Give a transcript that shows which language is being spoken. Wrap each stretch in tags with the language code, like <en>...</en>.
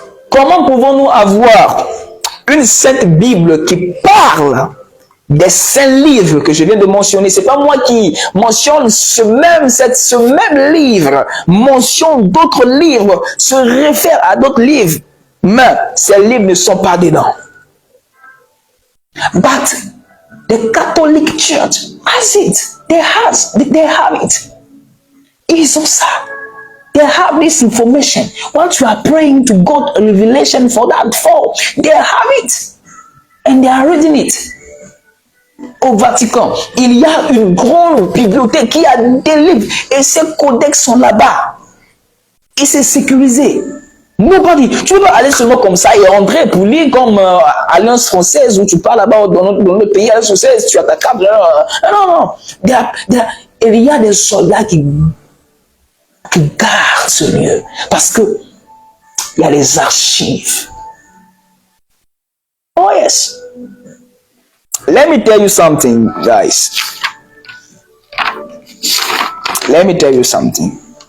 <fr>Comment pouvons-nous avoir une sainte Bible qui parle des saints livres que je viens de mentionner? C'est pas moi qui mentionne ce même livre, mentionne d'autres livres, se réfère à d'autres livres, mais ces livres ne sont pas dedans.</fr> <en>But the Catholic Church has it. They have it.</en> <fr>Ils ont ça.</fr> <en>They have this information. What you are praying to God, a revelation for that fall, they have it. And they are reading it.</en> <fr>Au Vatican, il y a une grande bibliothèque qui a des livres et ces codex sont là-bas. Et c'est sécurisé. Nobody, tu ne peux pas aller seulement comme ça et rentrer pour lire comme Alliance française où tu parles là-bas dans notre pays, Alliance française, tu as ta carte. Non. Il y a des soldats qui gardent ce lieu parce que il y a les archives.</fr> <en>Oh yes. Let me tell you something, guys. Let me tell you something.</en>